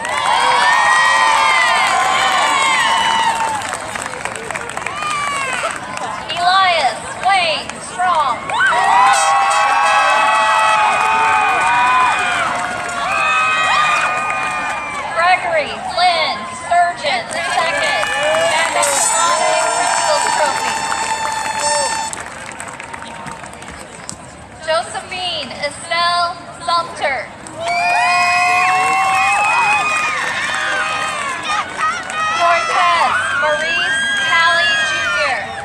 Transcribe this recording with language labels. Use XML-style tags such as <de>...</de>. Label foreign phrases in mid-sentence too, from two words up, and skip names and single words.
<en>Elias Wayne Strong. Gregory Lynn Sturgeon II,</en> <la>magna cum laude,</la> <en>Principal's Trophy. Josephine Estelle Sumter. Cortez Maurice Halley Jr.</en>